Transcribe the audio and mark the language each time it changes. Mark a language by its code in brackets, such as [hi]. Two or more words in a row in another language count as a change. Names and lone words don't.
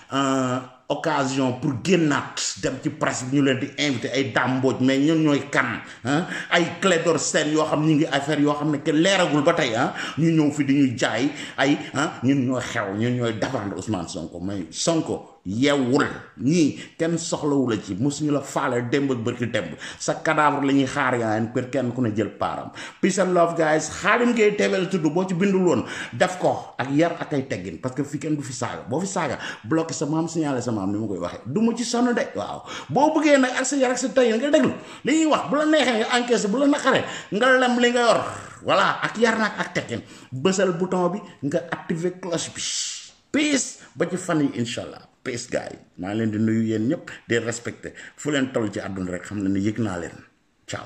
[wo] occasion pour génnaat dem ci presse bi ñu leen di invité ay dàmbooj mais ñun ñooy kan ay Clédor Sène yoo xam ñu ngi affaire yoo xam ne kenn leeragul ba tey ñu ñëw fi di ñuy jaay ay ñun ñooy xew ñun ñooy défendre Ousmane Sonko mais Sonko yeewul ñii kenn soxlawu la ci mosuñu la faale démb ak bërki démb sa cadavre la ñuy xaar yaa pour kenn ku ne jël paaram [en] peace and love guys [wo] Khadim Gueye TV la tudd boo ci bindul woon def ko ak yar ak ay teggin [fr] parce que [wo] fi kenn du fi saaga boo fi saaga bloqué sa maam signalé sa maam ni ma koy waxee du ma ci sonn de waaw boo bëggee nag ak sa yar ak sa teggin nga déglu li ñuy wax bu la neexee nga encaissé bu la naqaree nga lem li nga yor voilà ak yar nag ak teggin bësal bouton bi nga activer cloche bi peace ba ci fan yi incha allah peace gars maa ngi leen di nuyu yéen ñëpp di respecté fu leen toll ci àdduna rek xam ne ni yëg naa leen ciao.